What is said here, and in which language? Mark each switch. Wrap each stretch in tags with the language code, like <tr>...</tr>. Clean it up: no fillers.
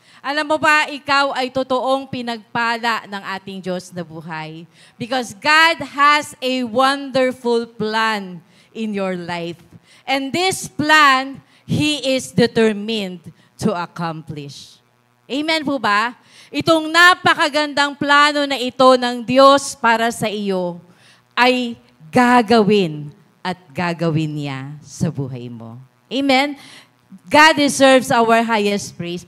<tl>Alam mo ba, ikaw ay totoong pinagpala ng ating Diyos na buhay.</tl> <en>Because God has a wonderful plan in your life. And this plan, He is determined to accomplish.</en> <tl>Amen po ba? Itong napakagandang plano na ito ng Diyos para sa iyo ay gagawin at gagawin niya sa buhay mo. Amen?</tl> <en>God deserves our highest praise.</en>